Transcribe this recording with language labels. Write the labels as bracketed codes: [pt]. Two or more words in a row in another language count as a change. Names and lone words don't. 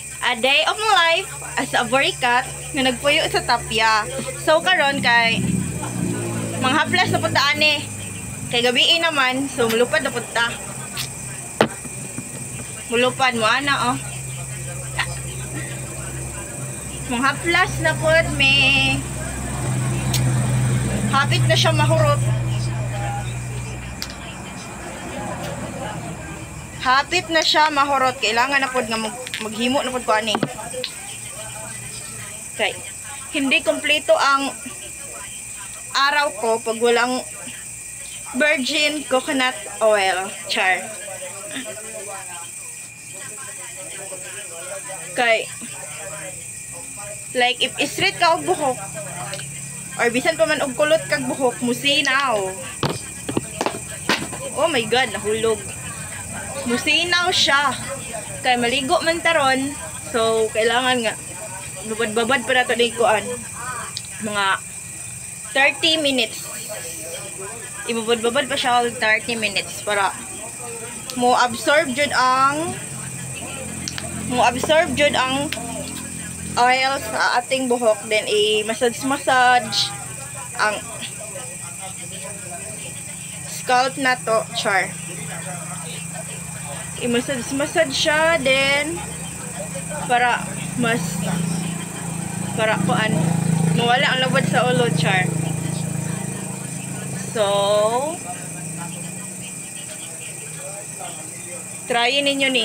[en] a day of my life as a [ceb] borikat nga nagpuyo sa tapya. So karon kay manghaplas na punta ani. Kay gabi naman, so mulupad na punta. Mulupad mo ana oh. Manghaplas na pud me. Hapit na siya mahurot. Hapit na siya mahurot. Kailangan na pud nga maghimo na pud ko ani. Okay. [tl] Hindi kompleto ang araw ko pag walang [en] virgin coconut oil. [tl] Char. [ceb] Okay. [en] Like if straight [ceb] ka og buhok or bisan pa man og kulot kag buhok, musinaw. [en] Oh my god, [ceb] nahulog. Musinaw siya. Kay maligo man taron, so kailangan nga babad-babad pa nato liguan. Mga 30 minutes. Ibabad-babad pa siya og 30 minutes para mo absorb jud ang oil sa ating buhok, then i-massage ang scalp na to, char. I-massage siya, then para kuan mawala ang labad sa ulo, char. So tryin ninyo ni.